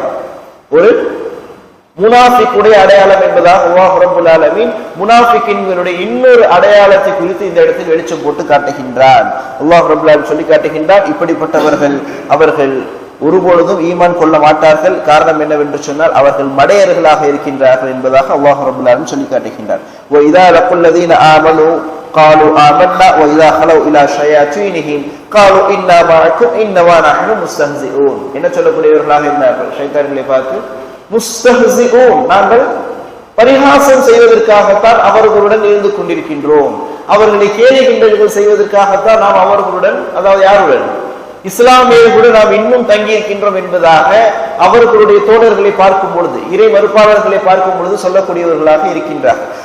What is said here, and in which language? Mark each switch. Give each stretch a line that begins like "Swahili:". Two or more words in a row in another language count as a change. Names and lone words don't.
Tamil: ஒரு முனாஃபிக்குடைய அடையாளம் என்பதாக அல்லாஹ்
Arabic: رب العالمين
Tamil: முனாஃபிக்கின்களுடைய இன்னொரு அடையாளத்தை குறித்து இந்த இடத்தில் வெளிச்சம் போட்டு காட்டுகின்றான். அல்லாஹ்
Arabic: رب العالمين
Tamil: சொல்லி காட்டுகின்றான், இப்படிப்பட்டவர்கள் அவர்கள் ஒருபொழுதும் ஈமான் கொள்ள மாட்டார்கள். காரணம் என்னவென்று சொன்னால் அவர்கள் மடையர்களாக இருக்கின்றார்கள் என்பதாக அல்லாஹ்
Arabic: رب العالمين
Tamil: சொல்லி காட்டுகின்றார்.
Arabic: وَإِذَا لَقُوا الَّذِينَ آمَنُوا قَالُوا آمَنَّا وَإِذَا خَلَوْا إِلَى شَيَاطِينِهِمْ قَالُوا إِنَّا مَعَكُمْ إِنَّمَا نَحْنُ مُسْتَهْزِئُونَ.
Tamil: என்ன சொல்லக்கூடியவர்களாக இருந்தார்கள்? ஷைத்தான்களை பார்த்து முஸ்தஹ்ஸிஊன், நாங்கள் பரிகாசம் செய்வதற்காகத்தான் அவர்களுடன் இருந்து கொண்டிருக்கின்றோம், அவர்களை கேலி கிண்டல்கள் செய்வதற்காகத்தான் நாம் அவர்களுடன், அதாவது யாருடன், இஸ்லாமியர்களுடன் நாம் இன்னும் தங்கி இருக்கின்றோம் என்பதாக அவர்களுடைய தோழர்களை பார்க்கும் பொழுது, இறை மறுப்பாளர்களை பார்க்கும் பொழுது சொல்லக்கூடியவர்களாக இருக்கின்றார்.